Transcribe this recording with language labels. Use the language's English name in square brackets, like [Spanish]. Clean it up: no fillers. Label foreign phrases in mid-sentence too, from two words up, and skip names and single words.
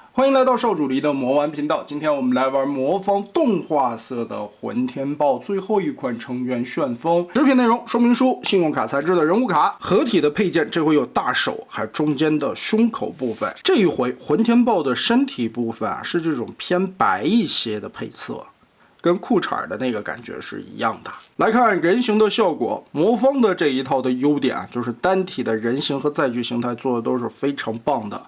[Chinese] 歡迎來到少主離的魔玩頻道。今天我們來玩魔方動畫色的混天豹最後一款成員旋風。食品內容：說明書、信用卡材質的人物卡。合體的配件，這回有大手，還有中間的胸口部分。這一回混天豹的身體部分啊，是這種偏白一些的配色。跟褲衩的那個感覺是一樣的。來看人形的效果，魔方的這一套的優點啊，就是单體的人形和载具形態做的都是非常棒的。